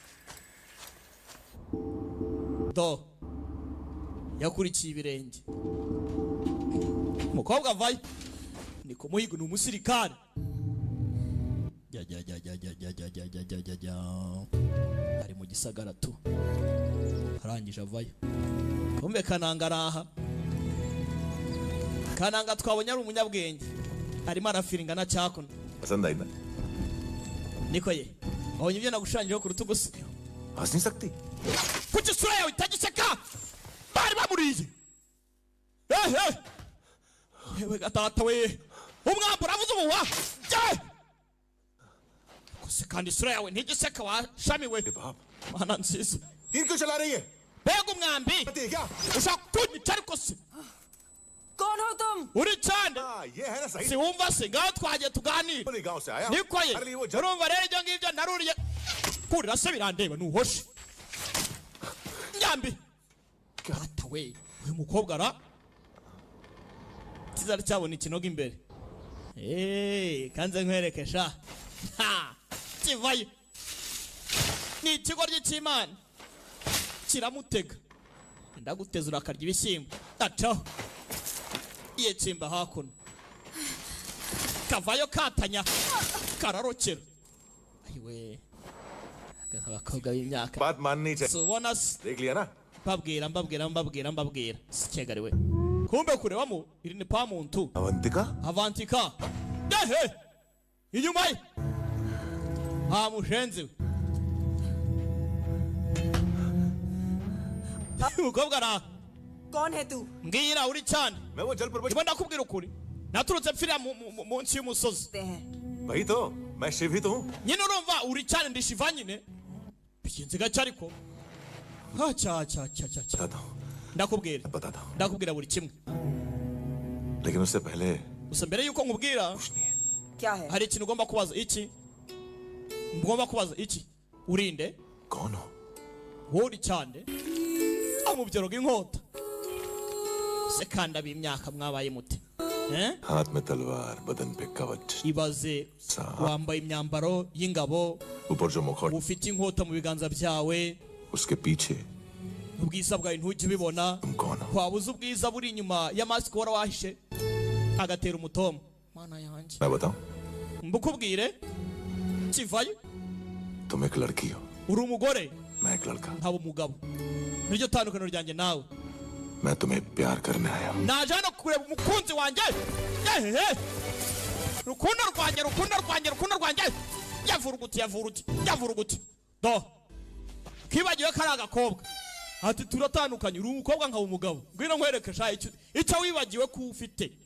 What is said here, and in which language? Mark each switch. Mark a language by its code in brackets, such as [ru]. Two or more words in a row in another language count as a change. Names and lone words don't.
[rw] do yakurikiye ibirenge mukobwa avayo ni kumuhiga ni umusirikare ari mu gisagara tu arangije avayo kumbe kananga araha kananga twabonye ari umunyabwenge arimo arafiringa na cyakona [hi] पसंद [rw] niko ye abonye ibyo nagushanyijeho ku rutugu se [hi] हंस नहीं सकती [rw] kuki isura yawe itagiseka bari bamuriye yewe gatata we umwambi uravuze ubuwa kose kandi isura yawe ntigiseka washamiwe mana nziza [hi] तीर क्यों चला रही है [rw] mbega umwambi ushaka kunyica ariko se [hi] कौन हो तुम [rw] uri cyane [hi] ये है ना सही [rw] si wumva se ngaho twagiye tuganire [hi] गांव से आया [rw] niko ye urumva rero ibyo ngibyo naruriye kurira se birandeba nuhoshe nyambi gata we uyu mukobwa ra kizari cyabona ikinoga imbere kanze nkwereke sha kivayo ni ikigo ry'Imana kiramutega ndaguteza urakarya ibishyimbo acaho iye tsimba hakuno kavayo katanya kararokera ayiwe abakobwa b'imyaka [hi] बात माननी चाहिए [rw] subona se [hi] देख लिया ना [rw] mbabwira sikegariwe kumbe kurebamo iri ni pa muntu avantika yehe inyuma ye mushenzi umukobwa ara [hi] कौन है तू [rw] mbwira uri cyane ibo ndakubwira ukuri naturutse mfira munsi y'umusozi [hi] वही तो मैं शिव ही तो हूँ [rw] nyine urumva uri cyane ndi shiva nyine bigenze gake ariko ndakubwira buri kimwe [hi] लेकिन उससे पहले [rw] gusa mbere yuko nkubwira [hi] क्या है [rw] hari ikintu ugomba kubaza iki urinde [hi] कौन हो [rw] wowe uri cyane amubyeroga inkota se kandi ab'imyaka mwabaye mute [hi] हाथ में तलवार बदन पे कवच [rw] ibaze wambaye imyambaro y'ingabo [hi] ऊपर जो मुखौट [rw] ufite inkota mu biganza byawe [hi] उसके पीछे [rw] ubwiza bwawe ntujye ubibona wabuze ubwiza buri inyuma y'amasiko wara wahishe agatera umutoma mana yanjye [hi] मैं बताऊं [rw] mbukubwire kivayo [hi] तुम एक लड़की हो [rw] uri umugore [hi] मैं एक लड़का [rw] nkaba umugabo niryo tandukaniro ryanjye nawe [hi] मैं तुम्हें प्यार करने आया हूँ [rw] naje hano kureba umukunzi wanjye rukundo rwanjye yavuruguti do kibagiwe ko ari agakobwa ati turatandukanye uri umukobwa nkaba umugabo ngwino nkwereke sha icyo wibagiwe ko ufite